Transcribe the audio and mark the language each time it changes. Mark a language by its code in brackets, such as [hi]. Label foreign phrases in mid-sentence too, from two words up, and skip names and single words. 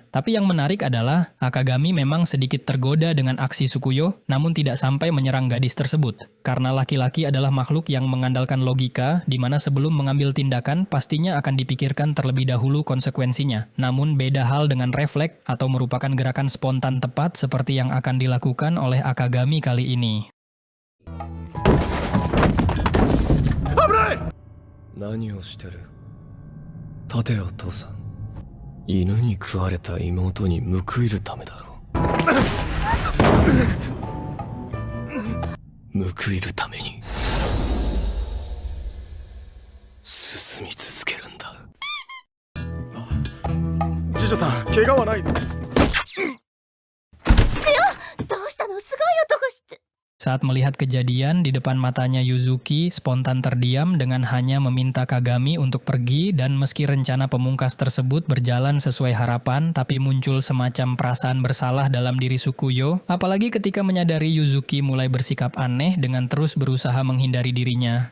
[id] Tapi yang menarik adalah Akagami memang sedikit tergoda dengan aksi Sukuyo namun tidak sampai menyerang gadis tersebut. Karena laki-laki adalah makhluk yang mengandalkan logika di mana sebelum mengambil tindakan pastinya akan dipikirkan terlebih dahulu konsekuensinya. Namun beda hal dengan refleks atau merupakan gerakan spontan tepat seperti yang akan dilakukan oleh Akagami kali ini. [ja] 危ない。何をしてる？立てよ父さん。犬に食われた妹に報いるためだろう。報いるために進み続けるんだ。次女さん、怪我はないの？ [id] Saat melihat kejadian di depan matanya Yuzuki, spontan terdiam dengan hanya meminta Kagami untuk pergi dan meski rencana pemungkas tersebut berjalan sesuai harapan, tapi muncul semacam perasaan bersalah dalam diri Sukuyo, apalagi ketika menyadari Yuzuki mulai bersikap aneh dengan terus berusaha menghindari dirinya.